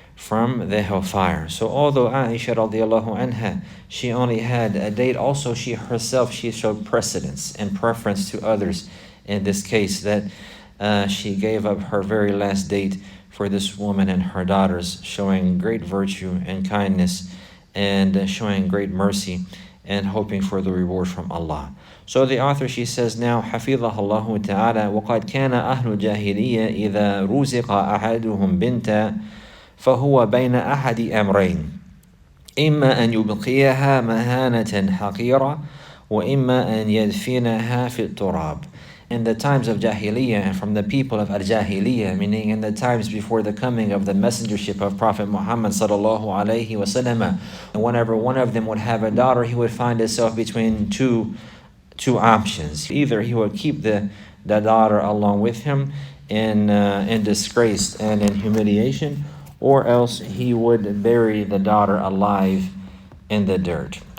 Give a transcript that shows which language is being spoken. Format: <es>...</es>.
<en>So although Aisha radiallahu anha, she only had a date, also she herself, she showed precedence and preference to others. In this case, that she gave up her very last date for this woman and her daughters, showing great virtue and kindness and showing great mercy and hoping for the reward from Allah. So the author, she says now,</en> <ar>حفظها الله تعالى وقد كان أهل الجاهلية إذا رزق أحدهم بنتا فهو بين أحد أمرين إما أن يبقيها مهانة حقيرة وإما أن يدفنها في التراب.</ar> <en>In the times of Jahiliyyah, and from the people of Al-Jahiliyyah, meaning in the times before the coming of the messengership of Prophet Muhammad sallallahu alaihi wasallam, and whenever one of them would have a daughter, he would find himself between two options. Either he would keep the daughter along with him in disgrace and in humiliation, or else he would bury the daughter alive in the dirt.</en>